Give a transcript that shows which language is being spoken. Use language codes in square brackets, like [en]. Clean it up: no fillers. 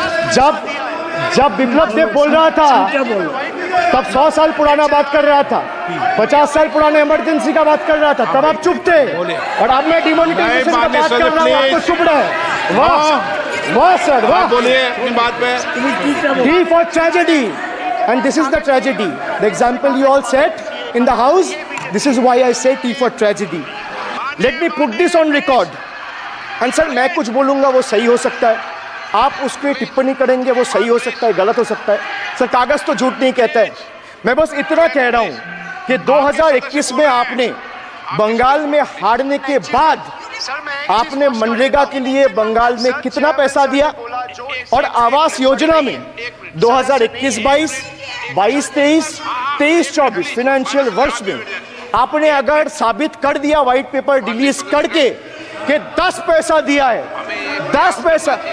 [hi] जब विप्लव देव बोल रहा था तब 100 साल पुराना बात कर रहा था, 50 साल पुराने इमरजेंसी का बात कर रहा था, तब आप चुप थे, और अब मैं डिमोनेटाइजेशन का बात कर रहा हूँ, आपको चुप रहे। वाह वाह सर, वाह। बोलिए अपनी बात पे। [en] D for tragedy, and this is the tragedy. The example you all set in the house, this is why I say T for tragedy. Let me put this on record. And sir, [hi] मैं कुछ बोलूँगा वो सही हो सकता है, आप उस पर टिप्पणी करेंगे वो सही हो सकता है, गलत हो सकता है। सर, कागज़ तो झूठ नहीं कहता है। मैं बस इतना कह रहा हूँ कि 2021 में आपने बंगाल में हारने के बाद आपने मनरेगा के लिए बंगाल में कितना पैसा दिया, और आवास योजना में 2021-22, 22-23, 23-24 फाइनेंशियल वर्ष में आपने अगर साबित कर दिया व्हाइट पेपर रिलीज करके कि 10 पैसा दिया है, 10 पैसा।